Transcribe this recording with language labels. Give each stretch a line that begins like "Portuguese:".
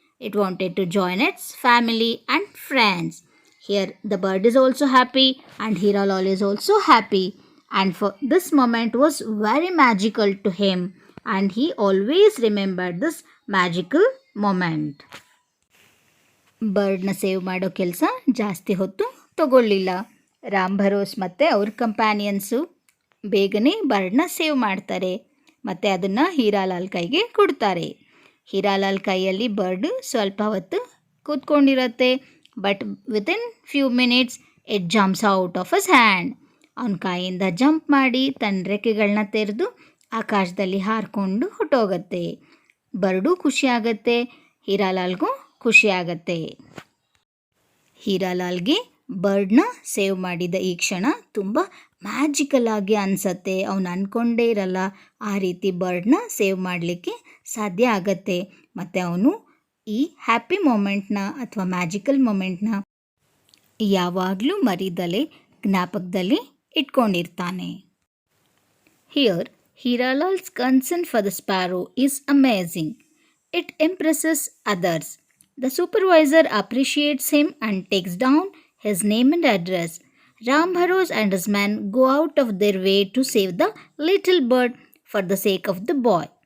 English: It wanted to join its family and friends. Here the bird is also happy and Hiralal is also happy. And for this moment was very magical to him and he always remembered this magical moment.
Kannada: ಬರ್ಡ್ನ save ಮಾಡೋ ಕೆಲಸ ಜಾಸ್ತಿ ಹೊತ್ತು ತಗೊಳ್ಳಿಲ್ಲ. ರಾಮ್ ಭರೋಸ್ ಮತ್ತು ಅವ್ರ ಕಂಪ್ಯಾನಿಯನ್ಸು ಬೇಗನೆ ಬರ್ಡ್ನ save ಮಾಡ್ತಾರೆ ಮತ್ತು ಅದನ್ನು ಹೀರಾಲಾಲ್ ಕೈಗೆ ಕೊಡ್ತಾರೆ. ಹೀರಾಲಾಲ್ ಕೈಯಲ್ಲಿ ಬರ್ಡ್ ಸ್ವಲ್ಪ ಹೊತ್ತು ಕೂತ್ಕೊಂಡಿರುತ್ತೆ,
English: But within few minutes it jumps out of his hand.
Kannada: ಅವನ ಕೈಯಿಂದ ಜಂಪ್ ಮಾಡಿ ತನ್ನ ರೆಕ್ಕೆಗಳನ್ನ ತೆರೆದು ಆಕಾಶದಲ್ಲಿ ಹಾರಿಕೊಂಡು ಹೊಟ್ಟೋಗತ್ತೆ. ಬರ್ಡು ಖುಷಿಯಾಗತ್ತೆ, ಹೀರಾಲಾಲ್ಗೂ ಖುಷಿಯಾಗತ್ತೆ. ಹೀರಾಲಾಲ್ಗೆ ಬರ್ಡ್ನ ಸೇವ್ ಮಾಡಿದ ಈ ಕ್ಷಣ ತುಂಬ ಮ್ಯಾಜಿಕಲ್ ಆಗಿ ಅನಿಸತ್ತೆ. ಅವನು ಅಂದ್ಕೊಂಡೇ ಇರಲ್ಲ ಆ ರೀತಿ ಬರ್ಡ್ನ ಸೇವ್ ಮಾಡಲಿಕ್ಕೆ ಸಾಧ್ಯ ಆಗತ್ತೆ. ಮತ್ತು ಅವನು ಈ ಹ್ಯಾಪಿ ಮೊಮೆಂಟ್ನ ಅಥವಾ ಮ್ಯಾಜಿಕಲ್ ಮೊಮೆಂಟ್ನ ಯಾವಾಗಲೂ ಮರಿದಲೇ ಜ್ಞಾಪಕದಲ್ಲಿ ಇಟ್ಕೊಂಡಿರ್ತಾನೆ.
English: Here, Hiralal's concern for the sparrow is amazing. it impresses others. The supervisor appreciates him and takes down his name and address. Ram Bharos and his men go out of their way to save the little bird for the sake of the boy.